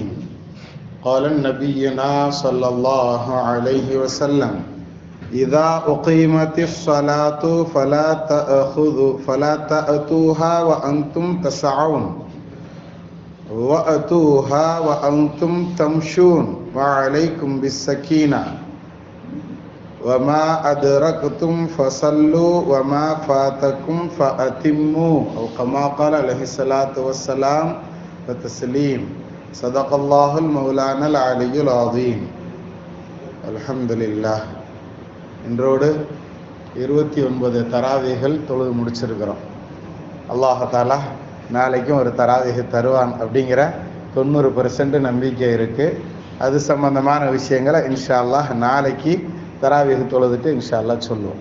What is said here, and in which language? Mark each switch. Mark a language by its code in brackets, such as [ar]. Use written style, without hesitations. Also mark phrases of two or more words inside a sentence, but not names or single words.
[ar] قال نبينا صلى الله عليه وسلم: إذا أقيمت الصلاة فلا تأتوها وأنتم تسعون وأتوها وأنتم تمشون وعليكم بالسكينة وما أدركتم فصلوا وما فاتكم فأتموا أو كما قال عليه الصلاة والسلام وتسليم. صدق الله المولانا العلي العظيم. الحمد لله. [ta] இன்றோடு 29 தராவீகள் தொழுது முடிச்சிருக்கிறோம். [ar] الله تعالى [ta] நாளைக்கும் ஒரு தராவீக தருவான் அப்படிங்கிற 90% நம்பிக்கை இருக்குது. அது சம்பந்தமான விஷயங்களை [ar] إن شاء الله [ta] நாளைக்கு தராவீக தொழுதுட்டு [ar] إن شاء الله [ta] சொல்லுவோம்.